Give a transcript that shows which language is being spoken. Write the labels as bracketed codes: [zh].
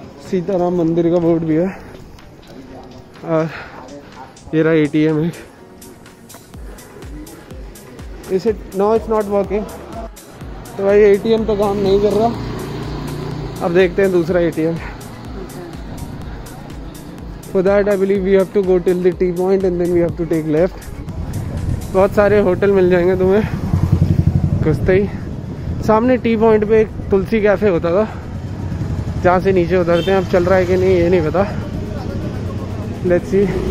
[hi] सीताराम मंदिर का बोर्ड भी है, और ये रहा ATM है। इसे [en] No it's not working. [hi] तो भाई ATM तो काम नहीं कर रहा, अब देखते हैं दूसरा ATM। [en] For that I believe we have to go till the T point and then we have to take left. [hi] बहुत सारे होटल मिल जाएंगे तुम्हें घुसते ही। सामने टी पॉइंट पे एक तुलसी कैफ़े होता था जहाँ से नीचे उतरते हैं। अब चल रहा है कि नहीं ये नहीं पता, [en] Let's see.